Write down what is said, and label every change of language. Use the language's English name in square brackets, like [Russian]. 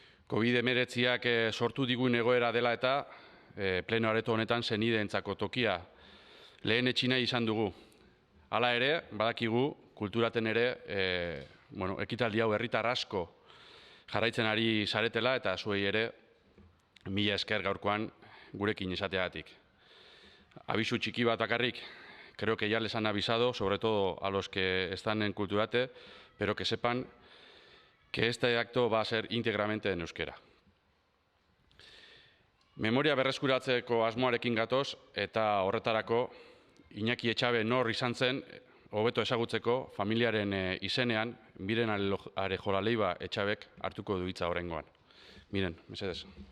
[Basque] COVID-19ak sortu digun egoera dela eta pleno areto honetan senideentzako tokia lehen etxina izan dugu. Hala ere, badakigu, kulturaten ere, ekitaldi hau herritar asko jarraitzen ari zaretela eta zuei ere mila esker gaurkoan gurekin izateagatik. Abisu txiki bat bakarrik, [Spanish] creo que ya les han avisado, sobre todo a los que están en Kulturate, pero que sepan que este acto va a ser íntegramente en euskera. [Basque] Memoria berreskuratzeko asmoarekin gatoz eta horretarako Iñaki Etxabe nor izan zen hobeto ezagutzeko familiaren izenean Miren Arejola Etxabek hartuko du hitza oraingoan. Miren, mesedez.